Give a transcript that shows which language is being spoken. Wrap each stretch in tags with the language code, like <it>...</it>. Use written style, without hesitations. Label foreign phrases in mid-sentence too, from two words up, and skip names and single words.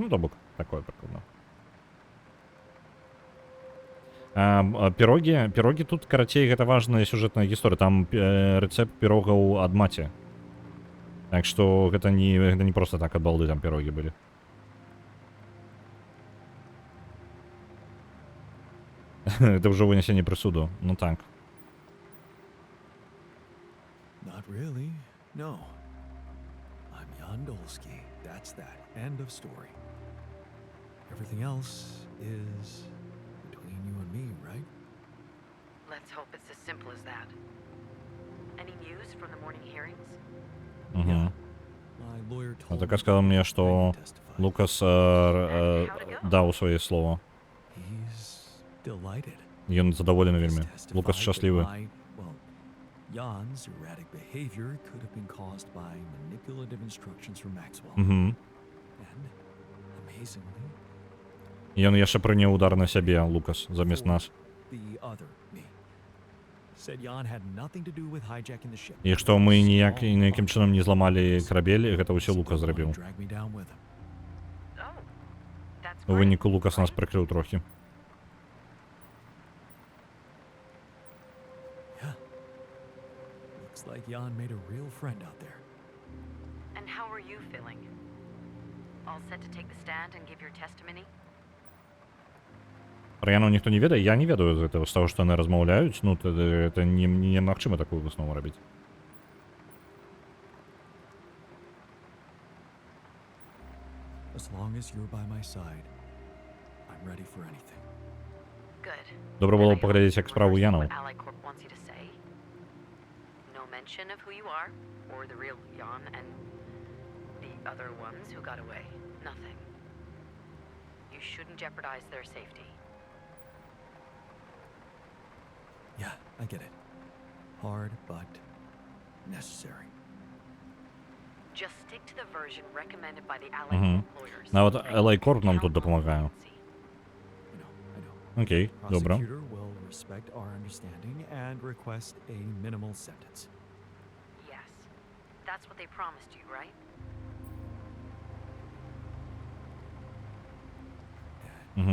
<be>Ну, то бок, такое прыкладна. Пірогі тут, карацей, гэта важная сюжэтная гісторыя. Там рэцэпт пірогаў ад маці. Так што гэта не проста так ад балды там пірогі былі. Гэта ўжо вынесенне прысуду. Ну так.</be> <en>Not really. No. I'm Jan Dolsky. That's that. End of story. Everything else is between you and me, right? Let's hope it's as simple as that. Any news from the morning hearings? Угу. My lawyer А told</en> <be>так</be> <en>me</en> <ru>сказал мне,</ru> <en>I</en> <ru>что</ru> <en>can testify.</en> <be>Лукас даў свае слова.</be> <en>He's delighted.</en> <be>Ён задаволены</be> <en>He's</en> <be>вельмі.</be> <en>testified</en> <be>Лукас</be> <en>that</en> <be>шчаслівы.</be> <en>well, Jan's erratic behavior could have been caused by manipulative instructions from Maxwell. Угу. And amazingly,</en> <be>Ён яшчэ прыняў удар на сябе, Лукас, замест нас.</be> <en>the other me said Jan had nothing to do with hijacking the ship.</en> <be>І што мы ніякім чынам не зламалі карабель, гэта ўсё Лукас зрабіў.</be> <en>Drag me down with him. Oh, that's</en> <be>У</be> <en>great.</en> <be>выніку Лукас нас прыкрыў трохі.</be> <en>Yeah. Looks like Jan made a real friend out there. And how are you feeling? All set to take the stand and give your testimony?</en> <be>Пра Яну ніхто не ведае, я не ведаю з гэтага, з таго, што яны размаўляюць, ну, это немагчыма такую выснову рабіць.</be> <en>As long as you're by my side, I'm ready for anything. Good.</en> <be>Добра</be> <en>Then</en> <be>было</be> <en>I hope</en> <be>паглядзець,</be> <en>you</en> <be>як справу</be> <en>understand</en> <be>Янаў.</be> <en>what Ally Corp wants you to say. No mention of who you are, or the real Jan, and the other ones who got away. Nothing. You shouldn't jeopardize their safety. Yeah, I get it. Hard, but necessary. Just stick to the version recommended by the Ally Мгм. Corp lawyers.</en> <be>Нават</be> <en>and</en> <be>Ally Corp нам тут</be> <en>count on</en> <be>дапамагае.</be> <en>leniency. I know.</en> <be>Окей, добра.</be> <en>Prosecutor will respect our understanding and request a minimal sentence. Yes. That's what they promised you, right? Угу.</en>